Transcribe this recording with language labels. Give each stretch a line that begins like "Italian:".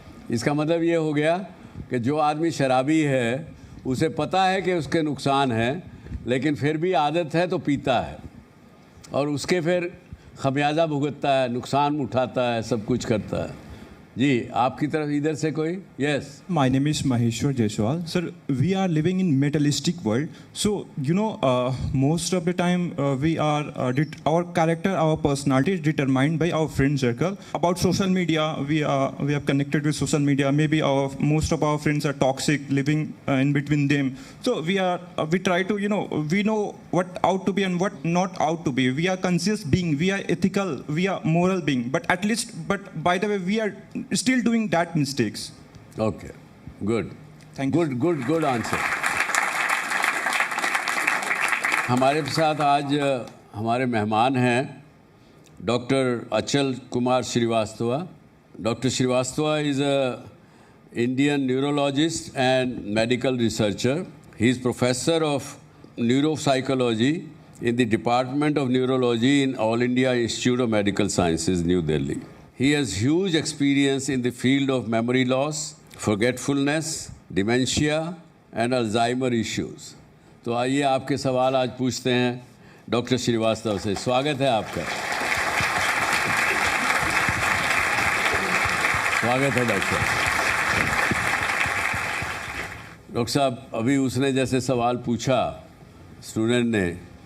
Hindi: इसका मतलब ये हो गया कि जो आदमी शराबी है उसे पता है कि उसके नुकसान है, लेकिन फिर भी आदत है तो पीता है और उसके फिर खमियाजा भुगतता है, नुकसान उठाता है, सब कुछ करता है। जी, आपकी तरफ इधर से कोई?
English: Yes. My name is Maheshwar Jaiswal. Sir, we are living in materialistic world. So, most of the time we are, our character, our personality is determined by our friend circle. About social media, we have connected with social media. Maybe most of our friends are toxic, living in between them. So we try to, we know what out to be and what not out to be. We are conscious being, we are ethical, we are moral being. But by the way, we are still doing that mistakes. Okay, good. Thank you. Good answer.
Hindi: हमारे साथ आज हमारे मेहमान हैं doctor अचल Kumar Srivastava.
English: Dr. Srivastava is a Indian neurologist and medical researcher. He is professor of neuropsychology in the Department of Neurology in All India Institute of Medical Sciences, New Delhi. He has huge experience in the field of memory loss, forgetfulness, dementia, and Alzheimer issues.
Hindi: तो आइए आपके सवाल आज पूछते हैं doctor Srivastava से। स्वागत है आपका। स्वागत है डॉक्टर साहब। अभी उसने जैसे सवाल पूछा स्टूडेंट ने,